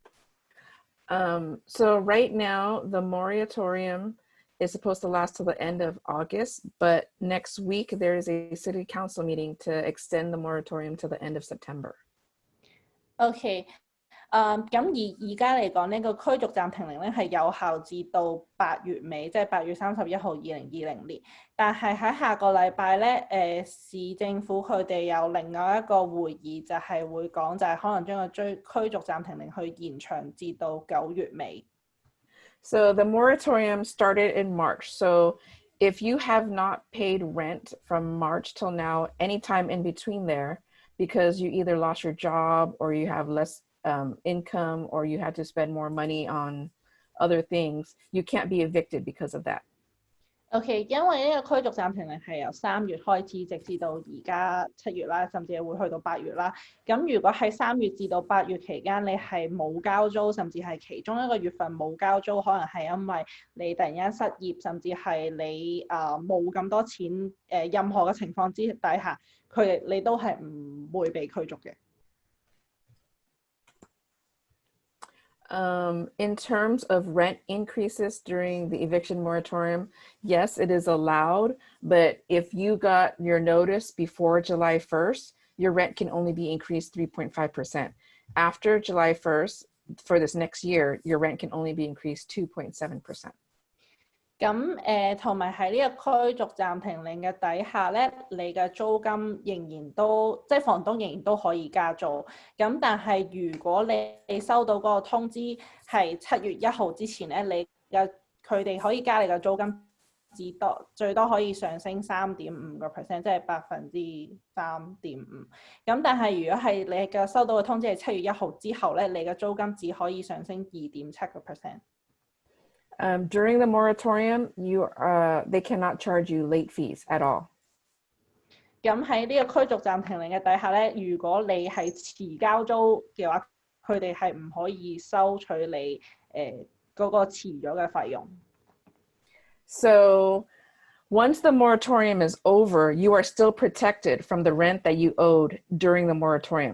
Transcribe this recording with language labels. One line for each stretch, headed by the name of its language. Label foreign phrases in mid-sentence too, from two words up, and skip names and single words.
English: So right now, the moratorium is supposed to last till the end of August, but next week there is a city council meeting to extend the moratorium to the end of September.
Cantonese: OK， 咁而家嚟講呢個驅逐暫停令咧係有效至到8月尾，即係8月31號2020年。但係喺下個禮拜咧，市政府佢哋有另外一個會議，就係會講就係可能將個驅逐暫停令去延長至到9月尾。
English: So the moratorium started in March. So if you have not paid rent from March till now, anytime in between there, because you either lost your job or you have less income or you had to spend more money on other things, you can't be evicted because of that.
Cantonese: OK， 因為呢個驅逐暫停令係由3月開始，直至到而家7月啦，甚至係會去到8月啦。咁如果喺3月至到8月期間，你係冇交租，甚至係其中一個月份冇交租，可能係因為你突然間失業，甚至係你冇咁多錢，任何嘅情況之底下，你都係唔會被驅逐嘅。
English: In terms of rent increases during the eviction moratorium, yes, it is allowed, but if you got your notice before July 1st, your rent can only be increased 3.5%. After July 1st, for this next year, your rent can only be increased 2.7%.
Cantonese: 咁同埋喺呢個驅逐暫停令嘅底下咧，你嘅租金仍然都即係房東仍然都可以加租。咁但係如果你收到嗰個通知係7月1號之前咧，佢哋可以加你嘅租金最多可以上升3.5%，即係3.5%。咁但係如果係你嘅收到嘅通知係7月1號之後咧，你嘅租金只可以上升2.7%。
English: During the moratorium, they cannot charge you late fees at all.
Cantonese: 咁喺呢個驅逐暫停令嘅底下咧，如果你係遲交租嘅話，佢哋係唔可以收取你嗰個遲咗嘅費用。
English: So once the moratorium is over, you are still protected from the rent that you owed during the moratorium.